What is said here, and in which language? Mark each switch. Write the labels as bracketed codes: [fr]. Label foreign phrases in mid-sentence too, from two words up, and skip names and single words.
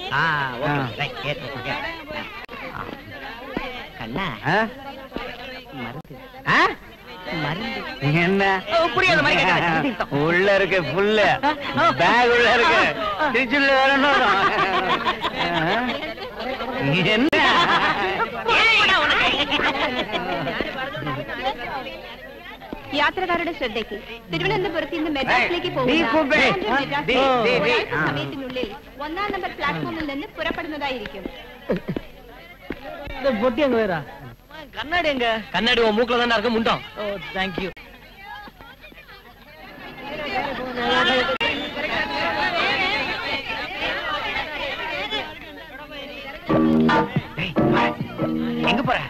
[ta] கண்ணா என்ன புரியாத மாதிரி உள்ள இருக்கு புல்லு, பேக் உள்ள இருக்கு, திருச்சில வரணும். என்ன [ml] യാത്രക്കാരുടെ ശ്രദ്ധയ്ക്ക് തിരുവനന്തപുരത്ത് നിന്ന് മെഡ്രാസിലേക്ക് പോകുന്ന സമയത്തിനുള്ളിൽ 1-ാം നമ്പർ പ്ലാറ്റ്ഫോമിൽ നിന്ന് പുറപ്പെടുന്നതായിരിക്കും. [ta] பொட்டி அங்க வேறா? கண்ணாடி எங்க? கண்ணாடி உன் மூக்குல தானே இருக்கு, முண்டம். ஓ தேங்க்யூ. எங்க போற?